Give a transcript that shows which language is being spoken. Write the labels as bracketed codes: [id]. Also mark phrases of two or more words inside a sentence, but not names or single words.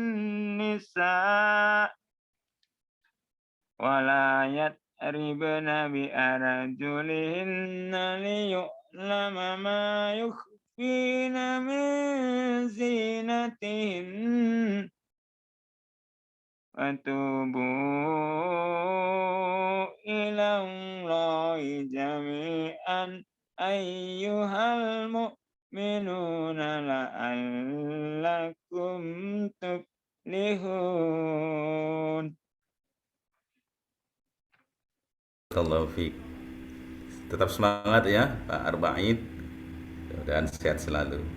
[ar] نساء ولا يضربن بأرجلهن ليعلم ما يخفين من زينتهن. وتوبوا إلى الله جميعا أيها المؤمنون لعلكم تفلحون. بارك الله فيك. [id] Tetap semangat ya Pak Arba'id. Mudah-mudahan sehat selalu.